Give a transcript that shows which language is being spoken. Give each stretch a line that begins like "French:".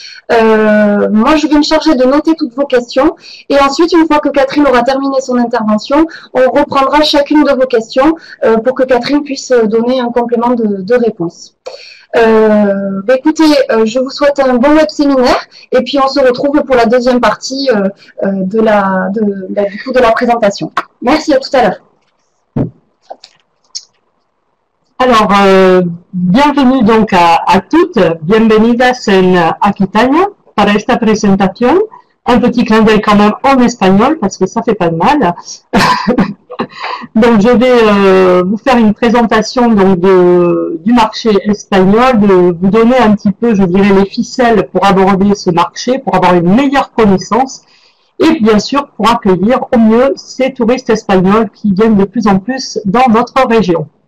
French: Moi, je vais me charger de noter toutes vos questions et ensuite, une fois que Catherine aura terminé son intervention, on reprendra chacune de vos questions pour que Catherine puisse donner un complément de réponse. Écoutez, je vous souhaite un bon web séminaire et puis on se retrouve pour la deuxième partie de la présentation. Merci, à tout à l'heure. Alors, bienvenue donc a toutes,
Spanish: bienvenidas en Aquitania para esta presentación.
French: Un petit clin d'œil quand même en espagnol parce que ça fait pas de mal. Donc, je vais vous faire une présentation donc du marché espagnol, de vous donner un petit peu, je dirais, les ficelles pour aborder ce marché, pour avoir une meilleure connaissance et bien sûr pour accueillir au mieux ces touristes espagnols qui viennent de plus en plus dans notre région.